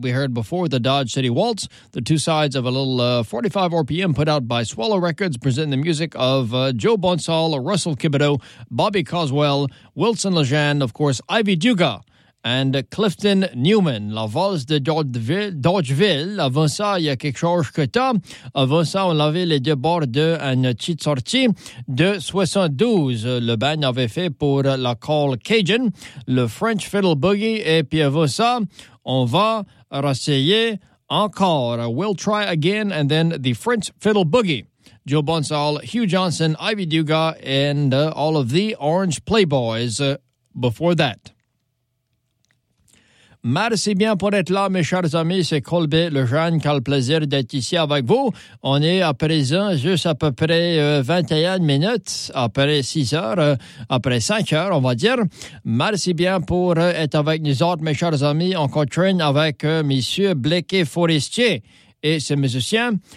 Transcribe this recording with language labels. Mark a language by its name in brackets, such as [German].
[English] We heard before the Dodge City Waltz, the two sides of a little 45 RPM put out by Swallow Records, presenting the music of Joe Bonsall, Russell Kibito, Bobby Coswell, Wilson Lejeune, of course, Ivy Duga, and Clifton Newman. [French] La valse de Dodgeville. Avant ça, il y a quelque chose que t'as. Avant ça, on avait les deux bords d'une petite sortie de 72. Le band avait fait pour la call Cajun, le French Fiddle Boogie. Et puis avant ça, on va rassayer encore. [English] We'll try again, and then the French Fiddle Boogie. Joe Bonsall, Hugh Johnson, Ivy Duga, and all of the Orange Playboys before that. [French] Merci bien pour être là, mes chers amis. C'est Colby Lejeune qui a le plaisir d'être ici avec vous. On est à présent juste à peu près 21 minutes après 6 heures, après 5 heures, on va dire. Merci bien pour être avec nous autres, mes chers amis. On continue avec Monsieur Blake Forestier et ses musiciens.